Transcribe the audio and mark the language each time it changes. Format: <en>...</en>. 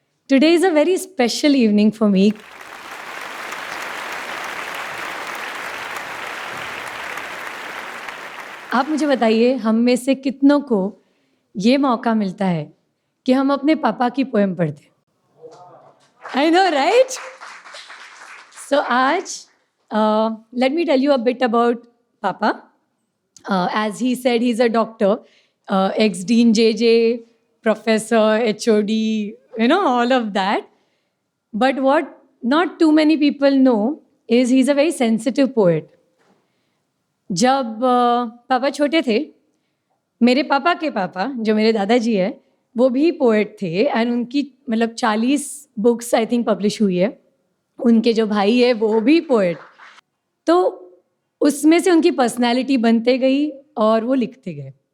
<en>Today is a very special evening for me.</en> <hi>आप मुझे बताइए, हम में से कितनों को ये मौका मिलता है कि हम अपने पापा की पोएम पढ़ते?</hi> <en>I know right?</en> <hi>सो आज</hi> <en>let me tell you a bit about Papa. As he said, he's a doctor, ex-dean JJ, professor, HOD, all of that. But what not too many people know is he's a very sensitive poet.</en> <hi>जब पापा छोटे थे, मेरे पापा के पापा, जो मेरे दादाजी है, वो भी पोएट थे एंड उनकी मतलब 40 बुक्स</hi> <en>I think</en> <hi>पब्लिश हुई है। उनके जो भाई है वो भी पोएट। तो उसमें से उनकी पर्सनालिटी बनते गई और वो लिखते गए।</hi>